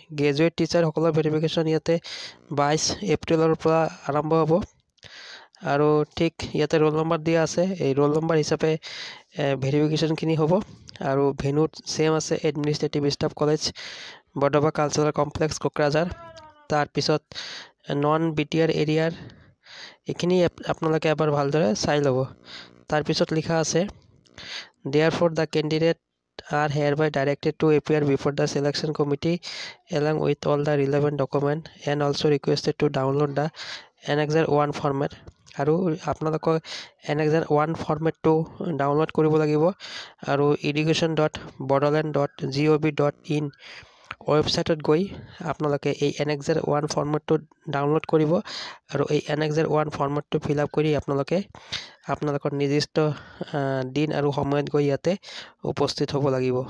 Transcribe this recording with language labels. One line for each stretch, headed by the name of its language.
Assamese: Graduate টিচাৰসকলৰ verification ইয়াতে 22 এপ্ৰিলৰ পৰা আৰম্ভ হ'ব, আৰু ঠিক ইয়াতে ৰোল নম্বৰ দিয়া আছে। এই ৰোল নম্বৰ হিচাপে ভেৰিফিকেশ্যনখিনি হ'ব, আৰু ভেনুত ছেম আছে administrative staff college, বৰদফা cultural complex, Kokrajhar. তাৰপিছত নন BTR এৰিয়াৰ এইখিনি আপোনালোকে এবাৰ ভালদৰে চাই ল'ব। তাৰপিছত লিখা আছে
English: therefore the candidate are hereby directed to appear before the selection committee along with all the relevant document and also requested to download the Annexure 1 format.
Assamese: আৰু আপোনালোকৰ Annexure 1 ফৰ্মেটটো ডাউনলোড কৰিব লাগিব, আৰু education.borderland.gov.in ৱেবছাইটত গৈ আপোনালোকে এই Annexure 1 ফৰ্মেটটো ডাউনলোড কৰিব, আৰু এই Annexure 1 ফৰ্মেটটো ফিল আপ কৰি আপোনালোকৰ নিৰ্দিষ্ট দিন আৰু সময়ত গৈ ইয়াতে উপস্থিত হ'ব লাগিব।